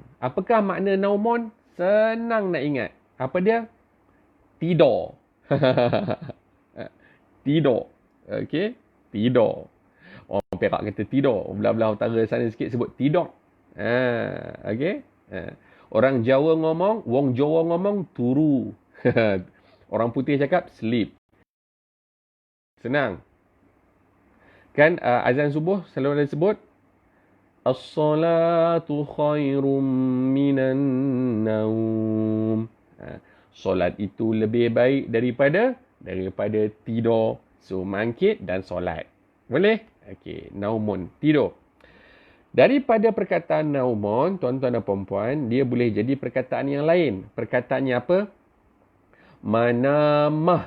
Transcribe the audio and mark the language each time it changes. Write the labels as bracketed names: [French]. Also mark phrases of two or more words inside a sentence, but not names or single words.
[Malay] Apakah makna naumun? Senang nak ingat. Apa dia? Tidur. Tidur. Okey? Tidur. Orang Perak kata tidur. Belah-belah utara sana sikit sebut tidur. Okey? Orang Jawa [Javanese] ngomong, wong Jawa ngomong turu. [Malay] Orang putih cakap sleep. Senang. Kan azan subuh selalu ada sebut [Arabic] الصلاة خير من النوم. [Malay] Solat itu lebih baik daripada tidur. So mangkit dan solat. Boleh? Okey, naumun, tidur. Daripada perkataan naumun, tuan-tuan dan puan-puan, dia boleh jadi perkataan yang lain. Perkataannya apa? Manamah.